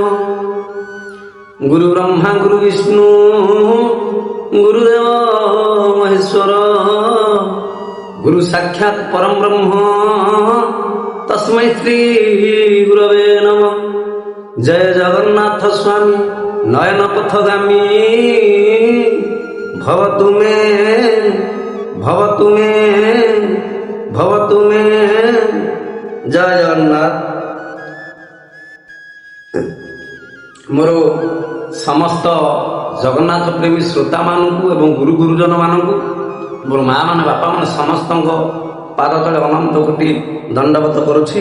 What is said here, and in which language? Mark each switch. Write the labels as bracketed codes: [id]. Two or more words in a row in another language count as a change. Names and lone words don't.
[sa] गुरु ब्रह्मा गुरु विष्णु गुरुदेव महेश्वर गुरु साक्षात् परम ब्रह्म तस्मै श्री गुरवे नमः। जय जगन्नाथ स्वामी नयन पथगामी भवतु मे भवतु मे भवतु मे। [or] ଜୟ ଜଗନ୍ନାଥ। ମୋର ସମସ୍ତ ଜଗନ୍ନାଥ ପ୍ରେମୀ ଶ୍ରୋତା ମାନୁ ଏବଂ ଗୁରୁ ଗୁରୁଜନ ମାନୁ ମୋର ମାଁ ମାନ ବାପା ମାନ ସମସ୍ତ ପାଦ ତଳେ ଅନନ୍ତ କୋଟି ଦଣ୍ଡବତ କରୁଛି।